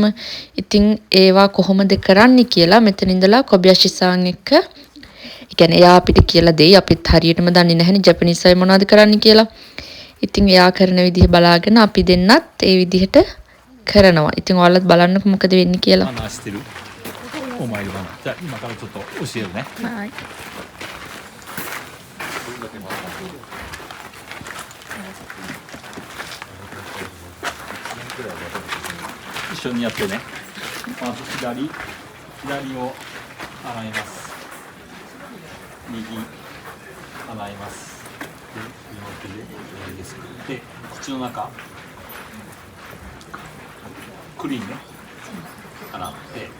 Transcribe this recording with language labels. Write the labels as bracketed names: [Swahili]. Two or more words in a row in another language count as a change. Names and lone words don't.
[Sinhala] ඉතින් ඒවා කොහොමද කරන්නේ කියලා මෙතන ඉඳලා කොබියෂිසාන් එක්ක ඒ කියන්නේ එයා අපිට කියලා දෙයි අපිත් හරියටම දන්නේ නැහැනේ ජපනීස් අය මොනවද කරන්නේ කියලා. ඉතින් එයා කරන විදිහ බලාගෙන අපි දෙන්නත් ඒ විදිහට කරනවා. ඉතින් ඔයාලත් බලන්නකො මොකද වෙන්නේ කියලා. [Japanese] 話してるお参り話じゃあ今からちょっと教えるねはい。一緒にやってねまず左を洗います右洗いますで両手ですくって口の中クリーンね洗って